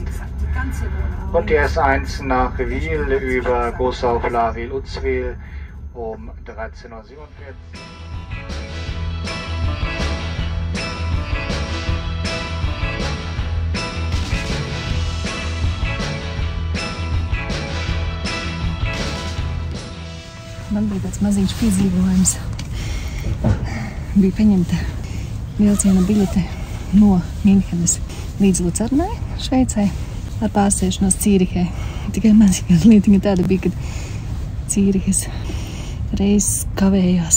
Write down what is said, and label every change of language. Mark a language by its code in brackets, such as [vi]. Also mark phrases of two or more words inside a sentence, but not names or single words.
[de] Und die S1 nach Wil über Großaufla-Wil-Utzwil um 13:47 Uhr. [lv] Man bija tāds maziņš piedzīvojums. Bija paņemta vilciena biļete no Minhenes līdz Lucernai, Šveicē, ar pārsēšanos Cīrihē. Tikai maziņa lietiņa tāda bija, kad Cīrihes reizes kavējās.